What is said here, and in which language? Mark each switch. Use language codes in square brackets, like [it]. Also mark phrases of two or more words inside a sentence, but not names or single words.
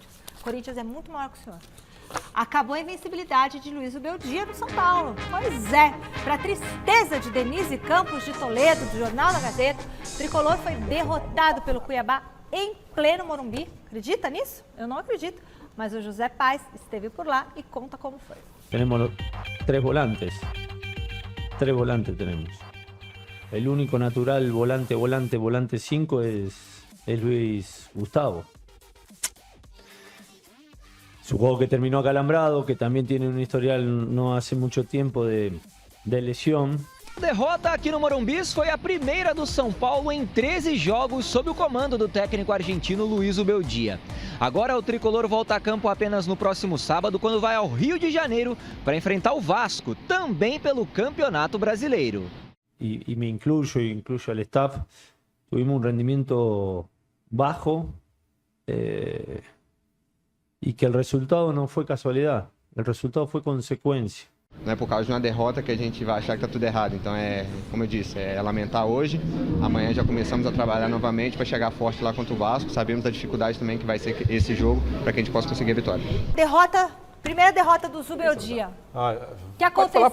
[pt] O Corinthians é muito maior que o senhor. Acabou a invencibilidade de Luiz Ubeldia no São Paulo. Pois é. Para a tristeza de Denise Campos de Toledo, do Jornal da Gazeta, o Tricolor foi derrotado pelo Cuiabá em pleno Morumbi. Acredita nisso? Eu não acredito. Mas o José Paz esteve por lá e conta como foi. [es] Tenemos 3 volantes. 3 volantes tenemos. El único natural volante 5 es Luis Gustavo. Es un juego que terminó acalambrado, que también tiene un historial no hace mucho tiempo de lesión. [pt] A derrota aqui no Morumbi foi a primeira do São Paulo em 13 jogos sob o comando do técnico argentino Luiz Ubeldia. Agora o tricolor volta a campo apenas no próximo sábado, quando vai ao Rio de Janeiro para enfrentar o Vasco, também pelo Campeonato Brasileiro. [es] Y me incluyo al staff, tuvimos un rendimiento bajo y que el resultado no fue casualidad, el resultado fue consecuencia. [pt] Não é por causa de uma derrota que a gente vai achar que está tudo errado. Então, como eu disse, é lamentar hoje. Amanhã já começamos a trabalhar novamente para chegar forte lá contra o Vasco. Sabemos da dificuldade também que vai ser esse jogo para que a gente possa conseguir a vitória. Primeira derrota do Zubeldia. O que aconteceu?